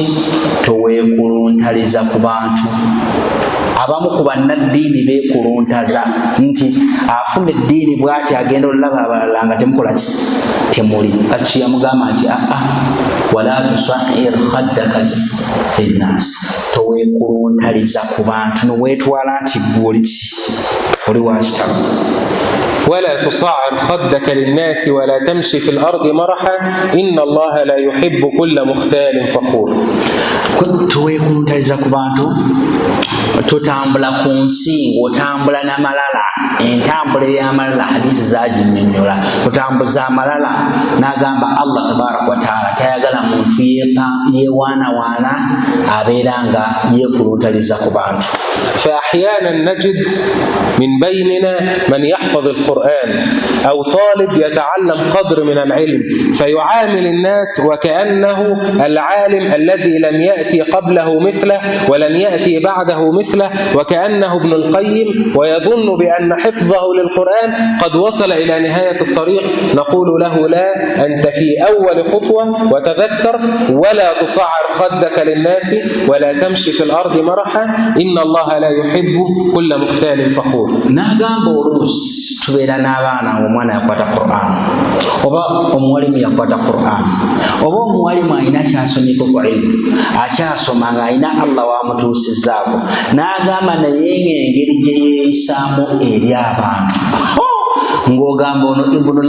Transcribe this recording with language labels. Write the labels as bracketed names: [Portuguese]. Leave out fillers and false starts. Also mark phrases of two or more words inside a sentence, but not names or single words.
[Ganda] Toweekuluntaliza ku bantu. Abamu ku bannaddiini beekuluntaza nti afuna eddiini bw'ati agenda olaba abalala nga temukola ki? Temuli. Kati yamugamba nti [Arabic] ولا تصعر خدك للناس, [Ganda] toweekuluntaliza ku bantu noweetwala nti gwoli ki? Oli wa kitalo. [Arabic] ولا تصعر خدك للناس ولا تمشي في الأرض مرحا إن الله لا يحب كل مختال فخور. [Ganda] Toweekuluntaliza ku bantu, totambula ku nsi ng'otambula n'amalala. Entambula ey'amalala hadisi zaginnyonnyola, otambuza amalala. N'agamba Allah [Arabic] تبارك وتعالى [Ganda] tayagala muntu yeewaanawaana abeera nga yeekuluntaliza ku bantu. [Arabic] فأحيانا نجد من بيننا من يحفظ القرآن أو طالب يتعلم قدر من العلم فيعامل الناس وكأنه العالم الذي لا لم يأتي قبله مثله ولن يأتي بعده مثله، وكأنه ابن القيم ويظن بأن حفظه للقرآن قد وصل إلى نهاية الطريق. نقول له لا، أنت في أول خطوة، وتذكر ولا تصعر خدك للناس ولا تمشي في الأرض مرحا، إن الله لا يحب كل مختال فخور. [Ganda] Nagamba oluusi tubeera n'abaana omwana yakwata Qur'an oba omuwalimu yakwata Qur'an oba omuwalimu alina kyasomyeko ku ilmu akyasoma ng'alina Allah wamutuusizzaako n'agamba naye ng'engeri gye yeeyisaamu eri abantu ng'ogamba ono Ibnul